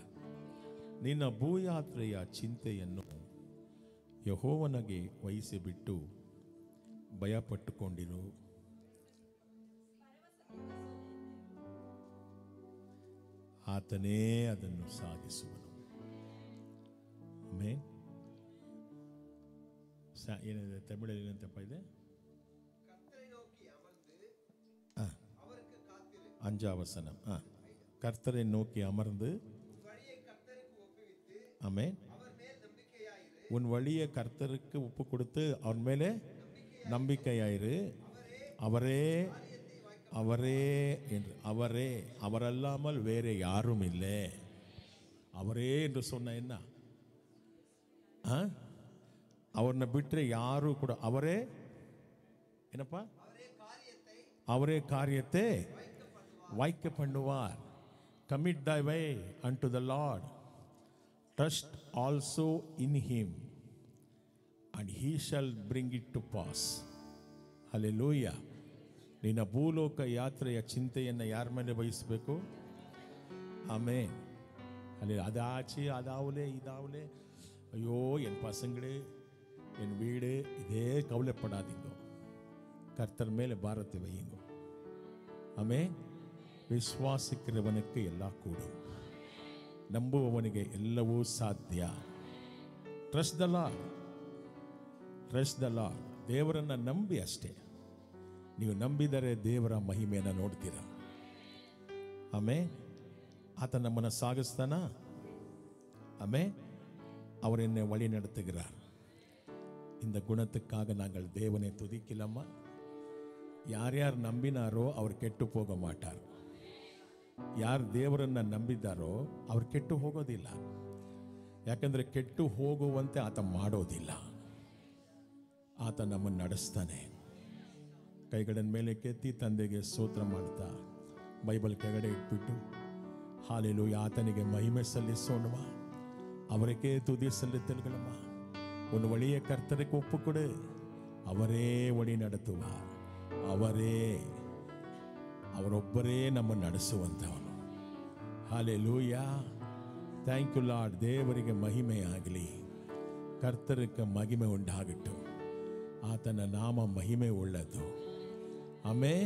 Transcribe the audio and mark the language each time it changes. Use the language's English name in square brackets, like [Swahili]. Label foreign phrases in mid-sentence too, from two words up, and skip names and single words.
[Kannada] ನಿನ್ನ ಭೂಯಾತ್ರೆಯ ಚಿಂತೆಯನ್ನು ಯೆಹೋವನಿಗೆ ವಹಿಸಿಬಿಟ್ಟು ಭಯಪಟ್ಟುಕೊಂಡಿರು. ಆತನೇ ಅದನ್ನು ಸಾಧಿಸುವನು. ಆಮೆನ್. ಏನಿದೆ ತಮಿಳಲ್ಲಿ ಏನಂತಪ್ಪ ಇದೆ? [Tamil] அஞ்சாவசனம். கர்த்தரை நோக்கி அமர்ந்து, ஆமென், உன் வழியை கர்த்தருக்கு ஒப்பு கொடுத்து அவர் மேலே நம்பிக்கையாயிரு. அவரே அவரே என்று, அவரே, அவரல்லாமல் வேற யாரும் இல்லை. அவரே என்று சொன்ன என்ன? [Kannada] அவரನ್ನ ಬಿಟ್ಟರೆ ಯಾರು ಕೂಡ, ಅವರೇ ಏನಪ್ಪ, ಅವರೇ [Tamil] காரியத்தை வாய்க்க பண்ணுவார். [English] Commit thy way unto the Lord, trust also in him, and he shall bring it to pass. Hallelujah. [Kannada] ನಿನ್ನ ಭೂಲೋಕ ಯಾತ್ರೆಯ ಚಿಂತೆಯನ್ನು ಯಾರ ಮೇಲೆ ವಹಿಸಬೇಕು? ಆಮೆನ್. ಅಲ್ಲಿ ಅದಾಚೆ ಅದಾವಲೆ ಇದಾವಲೆ, [Tamil] ஐயோ என் பசங்களே என் வீடு இதே கவலைப்படாதீங்க, கர்த்தர் மேலே பாரத்தை வையுங்க. ஆமென். [Kannada] ವಿಶ್ವಾಸಿக்கிறವನಿಗೆ ಎಲ್ಲ ಕೂಡು, ನಂಬುವವನಿಗೆ ಎಲ್ಲವೂ ಸಾಧ್ಯ. [English] trust the Lord, trust the Lord. [Kannada] ದೇವರನ್ನು ನಂಬಿ ಅಷ್ಟೇ. ನೀವು ನಂಬಿದರೆ ದೇವರ ಮಹಿಮೆಯನ್ನು ನೋಡ್ತೀರ. ಆಮೆನ್. ಆತ ನಮ್ಮನ್ನು ಸಾಗಿಸ್ತಾನ. [Tamil] ஆமென். அவர் என்னை வழி நடத்துகிறார். இந்த குணத்துக்காக நாங்கள் தேவனை துதிக்கலாமா? யார் யார் நம்பினாரோ அவர் [Kannada] ಕೆಟ್ಟು ಹೋಗ ಮಾಟಾರ್. ಯಾರು ದೇವರನ್ನು ನಂಬಿದ್ದಾರೋ ಅವ್ರು ಕೆಟ್ಟು ಹೋಗೋದಿಲ್ಲ. ಯಾಕಂದರೆ ಕೆಟ್ಟು ಹೋಗುವಂತೆ ಆತ ಮಾಡೋದಿಲ್ಲ. ಆತ ನಮ್ಮನ್ನು ನಡೆಸ್ತಾನೆ. ಕೈಗಳನ್ನು ಮೇಲೆ ಕೆತ್ತಿ ತಂದೆಗೆ ಸ್ತೋತ್ರ ಮಾಡ್ತಾ ಬೈಬಲ್ ಕೆಳಗಡೆ ಇಟ್ಬಿಟ್ಟು ಹಾಲೆಲೂಯ, ಆತನಿಗೆ ಮಹಿಮೆ ಸಲ್ಲಿಸೋಣವ. [Tamil] அவருக்கே துதி செலுத்தல்களம்மா. உன் வழியை கர்த்தருக்கு ஒப்புக்கொடு. அவரே வழி நடத்துவார். [Kannada] ಅವರೊಬ್ಬರೇ ನಮ್ಮನ್ನು ನಡೆಸುವಂಥವನು. [English] ಹಾಲೆಲೂಯಾ. thank you Lord. [Kannada] ದೇವರಿಗೆ ಮಹಿಮೆ ಆಗಲಿ, ಕರ್ತರಿಗೆ ಮಹಿಮೆ ಉಂಟಾಗಟ್ಟು. ಆತನ ನಾಮ ಮಹಿಮೆ ಉಳ್ಳದು. ಆಮೆನ್.